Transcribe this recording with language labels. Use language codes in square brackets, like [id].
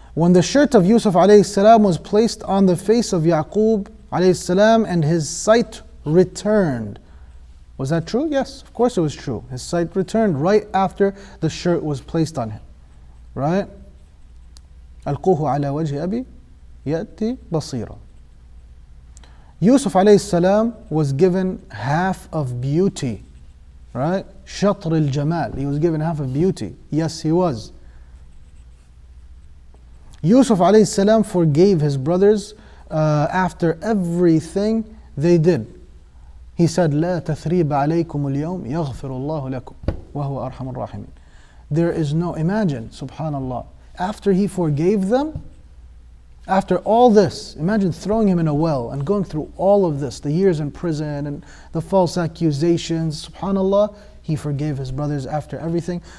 [en] When the shirt of Yusuf alayhi salam was placed on the face of Yaqub alayhi salam and his sight returned. Was that true? Yes, of course it was true. His sight returned right after the shirt was placed on him. Right? [ar] ألقوه على وجه أبي يأتي بصيرا. [en] Yusuf alayhi salam was given half of beauty. Right? [ar] شطر الجمال. [en] He was given half of beauty. Yes, he was. Yusuf alayhi salam forgave his brothers after everything they did. He said, [ar] لا تثريب عليكم اليوم يغفر الله لكم وهو أرحم الراحمين. [en] There is no, imagine, subhanallah, after he forgave them, after all this, imagine throwing him in a well and going through all of this, the years in prison and the false accusations, subhanallah, he forgave his brothers after everything.